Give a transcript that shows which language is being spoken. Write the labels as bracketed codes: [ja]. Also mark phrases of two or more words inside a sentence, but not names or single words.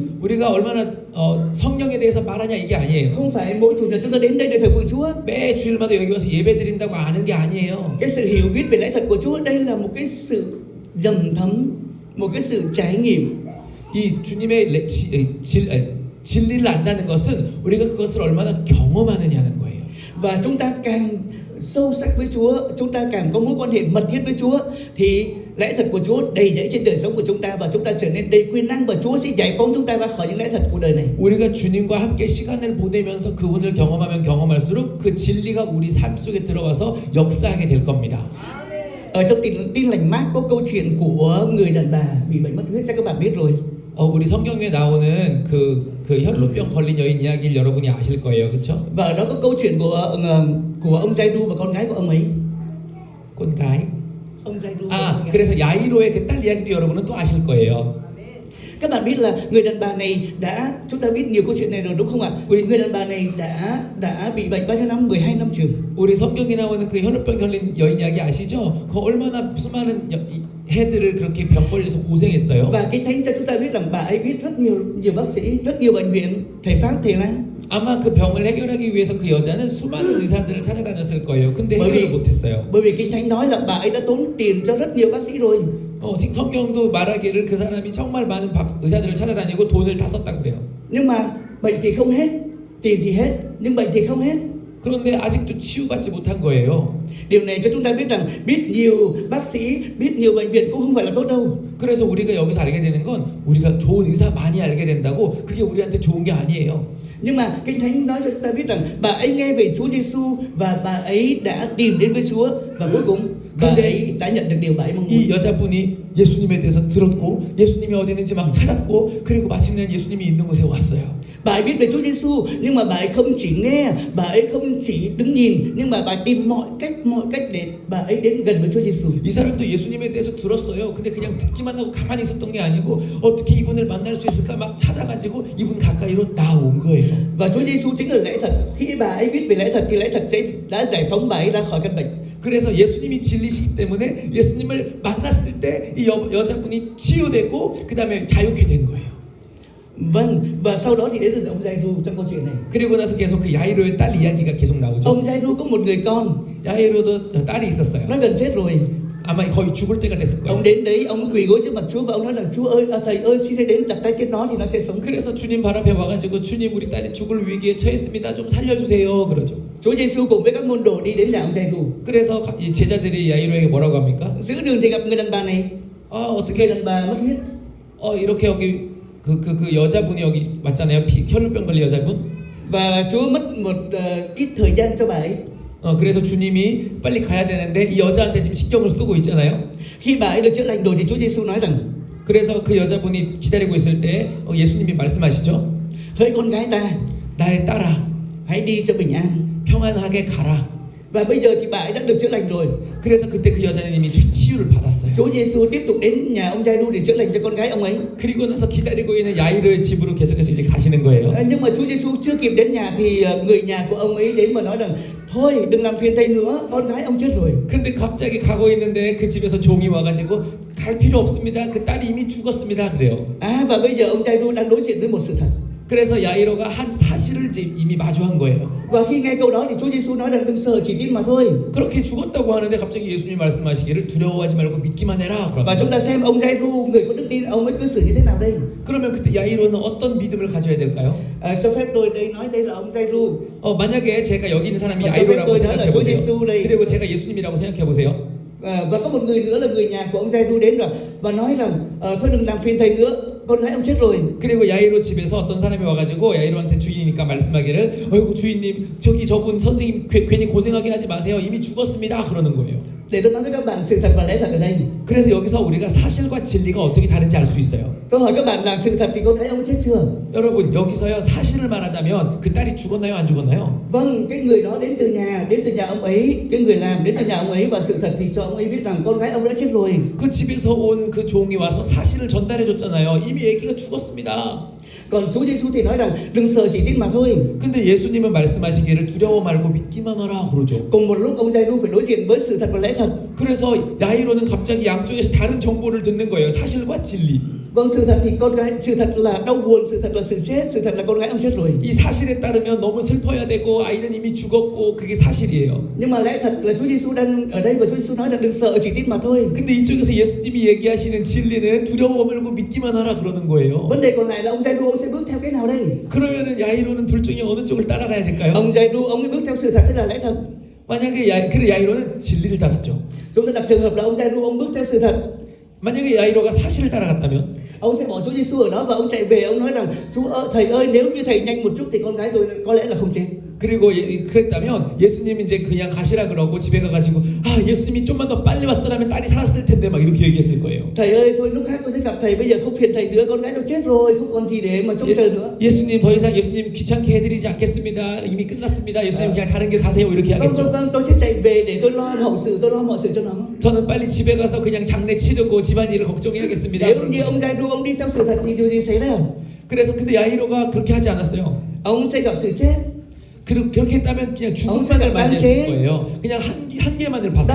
[ko] 우리가 얼마나 성령에 대해서 말하냐 이게 아니에요. [vi] không phải mỗi chủ nhật chúng ta đến đây để thờ phượng Chúa. [ko] 매 주일마다 여기 와서 예배 드린다고 아는 게 아니에요. [vi] Cái sự hiểu biết về lẽ thật của Chúa đây là một cái sự dầm thấm, một cái sự trải nghiệm. [ko] 이 주님의 진리를 안다는 것은 우리가 그것을 얼마나 경험하느냐는 거예요. [vi] Và chúng ta càng sâu sắc với Chúa, chúng ta càng có mối quan hệ mật thiết với Chúa, thì lẽ thật của Chúa đầy dẫy trên đời sống của chúng ta, và chúng ta trở nên đầy quyền năng, và Chúa sẽ giải phóng chúng ta ra khỏi những lẽ thật của đời này. [ko] 우리가 주님과 함께 시간을 보내면서 그분을 경험하면 경험할수록 그 진리가 우리 삶 속에 들어와서 역사하게 될 겁니다. [vi] Ở trong tin lành Mác có câu chuyện của người đàn bà bị bệnh mất huyết, chắc các bạn biết rồi. [ko] 우리 성경에 나오는 그 혈루병 걸린 여인 이야기를 여러분이 아실 거예요, 그렇죠? [vi] Và ở đó có câu chuyện của ông Giai-ru và con gái của ông ấy. con gái. Ông Giai-ru. [ko] 그래서 야이로의 그 딸 이야기도 여러분은 또 아실 거예요. [vi] Các bạn biết là người đàn bà này chúng ta biết nhiều câu chuyện này rồi đúng không ạ? Người đàn bà này đã bị bệnh bao nhiêu năm? 12 năm trường. [ko] 우리 성경에 나오는 그 혈루병 걸린 여인 이야기 아시죠? 그 얼마나 수많은 해들을 그렇게 병 걸려서 고생했어요. [vi] Và Kinh Thánh cho chúng ta biết rằng bà ấy biết rất nhiều bác sĩ, rất nhiều bệnh viện, thầy pháp, thầy lang. [ko] 아마 그 병을 해결하기 위해서 그 여자는 수많은 의사들을 찾아다녔을 거예요. 근데 해결을 못했어요. [vi] Bởi vì Kinh Thánh nói là bà ấy đã tốn tiền cho rất nhiều bác sĩ rồi. [ko] 성경도 말하기를 그 사람이 정말 많은 의사들을 찾아다니고 돈을 다 썼다 그래요. [vi] Nhưng mà bệnh thì không hết, tiền thì hết, nhưng bệnh thì không hết. [ko] 그런데 아직도 치유받지 못한 거예요. [vi] Điều này cho chúng ta biết rằng biết nhiều bác sĩ, biết nhiều bệnh viện cũng không phải là tốt đâu. [ko] 그래서 우리가 여기서 알게 되는 건 우리가 좋은 의사 많이 알게 된다고 그게 우리한테 좋은 게 아니에요. [vi] Nhưng mà Kinh Thánh nói cho chúng ta biết rằng bà ấy nghe về Chúa Giêsu và bà ấy đã tìm đến với Chúa, và cuối cùng bà ấy đã nhận được điều bà ấy mong muốn. [ko] 이 여자분이 예수님에 대해서 들었고 예수님이 어디 있는지 막 찾았고 그리고 마침내 예수님이 있는 곳에 왔어요. [vi] Bà ấy biết về Chúa Giêsu, nhưng mà bà ấy không chỉ nghe, bà ấy không chỉ đứng nhìn, nhưng mà bà ấy tìm mọi cách để bà ấy đến gần với Chúa Giêsu. [ko] 이 사람도 예수님에 대해서 들었어요. 근데 그냥 듣기만 하고 가만히 있었던 게 아니고 어떻게 이분을 만날 수 있을까 막 찾아가지고 이분 가까이로 나온 거예요. [vi] Và Chúa Giêsu chính là lẽ thật. Khi bà ấy biết về lẽ thật thì lẽ thật sẽ đã giải phóng bà ấy ra khỏi căn bệnh. [ko] 그래서 예수님이 진리시기 때문에 예수님을 만났을 때 이 여자분이 치유되고 그 다음에 자유케 된 거예요. [vi] Vâng, và sau đó thì đến từ ông Giai-ru trong câu chuyện này. [ko] 그리고 나서 계속 그 야이로의 딸 이야기가 계속 나오죠. [vi] Ông Giai-ru có một người con. [ko] 야이로도 딸이 있었어요. [vi] Nó gần chết rồi. [ko] 아마 거의 죽을 때가 됐을 거예요. [vi] Ông đến đấy, ông quỳ gối trước mặt Chúa và ông nói rằng Chúa ơi, thầy ơi, xin hãy đến đặt tay trên nó thì nó sẽ sống. [ko] 그래서 주님 발 앞에 와가지고 주님 우리 딸이 죽을 위기에 처했습니다. 좀 살려주세요. 그러죠. [vi] Chúa Giêsu cùng với các môn đồ đi đến nhà ông Giai-ru. [ko] 그래서 이 제자들이 야이로에게 뭐라고 합니까? [vi] Giữa đường thì gặp người đàn bà này. Người [ko] 어떻게 [vi] đàn bà mất huyết. [ko] 이렇게 여기 그 여자분이 여기 맞잖아요. 혈루병 걸린 여자분. [vi] Và Chúa mất một ít thời gian cho bà ấy. [ko] 그래서 주님이 빨리 가야 되는데 이 여자한테 지금 신경을 쓰고 있잖아요. [vi] Khi bà ấy được chữa lành rồi thì Chúa Giêsu nói rằng [ko] 그래서 그 여자분이 기다리고 있을 때 예수님이 말씀하시죠. [vi] hỡi con gái ta, [ko] 나의 딸아, [vi] hãy đi cho bình an. [ko] 평안하게 가라. [vi] Và bây giờ thì bà ấy đã được chữa lành rồi. [ko] 그래서 그때 그 여자는 이미 치유를 받았어요. [vi] Chúa Giêsu tiếp tục đến nhà ông Giai-ru để chữa lành cho con gái ông ấy. [ko] 그리고 나서 기다리고 있는 야이로의 집으로 계속해서 이제 가시는 거예요. [vi] Nhưng mà Chúa Giêsu chưa kịp đến nhà thì người nhà của ông ấy đến và nói rằng thôi đừng làm phiền thầy nữa, con gái ông chết rồi. [ko] 근데 갑자기 가고 있는데 그 집에서 종이 와가지고 갈 필요 없습니다. 그 딸이 이미 죽었습니다. 그래요. [vi] Và bây giờ ông Giai-ru đang đối diện với một sự thật. [ko] 그래서 야이로가 한 사실을 이제 이미 마주한 거예요. [vi] Và khi nghe câu đó thì Chúa Giêsu nói rằng đừng sợ, chỉ tin mà thôi. [ko] 그렇게 죽었다고 하는데 갑자기 예수님 말씀하시기를 두려워하지 말고 믿기만 해라. [vi] Và chúng ta xem ông Giai-ru, người có đức tin, ông ấy cư xử như thế nào đây? [ko] 그러면 그때 야이로는 어떤 믿음을 가져야 될까요? [vi] Cho phép tôi đây nói đây là ông Giai-ru. [ko] 만약에 제가 여기 있는 사람이 저 야이로라고 저 생각해 저 보세요. [vi] 예수 đây. [ko] 그리고 제가 예수님이라고 생각해 보세요. [vi] Và có một người nữa là người nhà của ông Giai-ru đến rồi và nói rằng thôi đừng làm phiền thầy nữa, con gái ông chết rồi. [ko] 그리고 야이로 집에서 어떤 사람이 와가지고 야이로한테 주인이니까 말씀하기를 어이구 주인님 저기 저분 선생님 괜히 고생하게 하지 마세요. 이미 죽었습니다. 그러는 거예요. [vi] Để tôi nói với các bạn sự thật và lẽ thật ở đây. [ko] 그래서 여기서 우리가 사실과 진리가 어떻게 다른지 알 수 있어요. [vi] Tôi hỏi các bạn là sự thật thì con gái ông chết chưa? [ko] 여러분 여기서요 사실을 말하자면 그 딸이 죽었나요 안 죽었나요? [vi] Vâng, cái người đó đến từ nhà ông ấy, cái người làm đến từ nhà ông ấy và sự thật thì cho ông ấy biết rằng con gái ông đã chết rồi. [ko] 그 집에서 온 그 종이 와서 사실을 전달해 줬잖아요. 이미 아기가 죽었습니다. [vi] Còn Chúa Giêsu thì nói rằng đừng sợ, chỉ tin mà thôi. [ko] 근데 예수님은 말씀하시기를 두려워 말고 믿기만 하라 그러죠. [vi] Cùng một lúc ông Giai-ru phải đối diện với sự thật và lẽ thật. [ko] 그래서 야이로는 갑자기 양쪽에서 다른 정보를 듣는 거예요. 사실과 진리. [vi] Vâng, sự thật thì con gái, sự thật là đau buồn, sự thật là sự chết, sự thật là con gái ông chết rồi. [ko] 이 사실에 따르면 너무 슬퍼야 되고 아이는 이미 죽었고 그게 사실이에요. [vi] Nhưng mà lẽ thật là Chúa Giêsu đang ở đây và Chúa Giêsu nói rằng đừng sợ, chỉ tin mà thôi. [ko] 근데 이쪽에서 예수님이 얘기하시는 진리는 두려워 말고 믿기만 하라 그러는 거예요. [vi] Vấn đề còn lại là ông Giai-ru ông sẽ bước theo cái nào đây? [ko] 그러면은 야이로는 둘 중에 어느 쪽을 따라가야 될까요? [vi] Ông Giai-ru ông ấy bước theo sự thật hay là lẽ thật? [ko] 만약에 야이로는 진리를 따랐죠. [vi] Chúng ta đặt trường hợp là ông Giai-ru ông bước theo sự thật. [ko] 만약에 야이로가 사실을 따라갔다면 [vi] Ông sẽ bỏ Chúa Giêsu ở đó và ông chạy về, ông nói rằng Chúa ơi, thầy ơi, nếu như thầy nhanh một chút thì con gái tôi có lẽ là không chết. [ko] 그리고 그랬다면 예수님이 이제 그냥 가시라 그러고 집에 가가지고 아 예수님이 좀만 더 빨리 왔더라면 딸이 살았을 텐데 막 이렇게 얘기했을 거예요. [vi] Thầy ơi, thôi lúc khác tôi sẽ gặp thầy, bây giờ không phiền thầy nữa, con gái tôi chết rồi, không còn gì để mà trông chờ nữa. [ko] 예수님 더 이상 예수님 귀찮게 해드리지 않겠습니다. 이미 끝났습니다. 예수님 그냥 다른 길 가세요. 이렇게 하겠죠. [vi] Vâng, tôi sẽ chạy về để tôi lo hậu sự, tôi lo mọi sự cho nó. [ko] 저는 빨리 집에 가서 그냥 장례 치르고 집안일을 걱정해야겠습니다. [vi] Nếu như ông Giai-ru ông đi theo sự thật thì điều gì xảy ra? [ko] 그래서 근데 야이로가 그렇게 하지 않았어요. [vi] Ông sẽ gặp sự chết, [ko] 그렇게 했다면 그냥 죽음만을 엄청난 맞이했을 단체. 거예요. 그냥 한계만을 봤을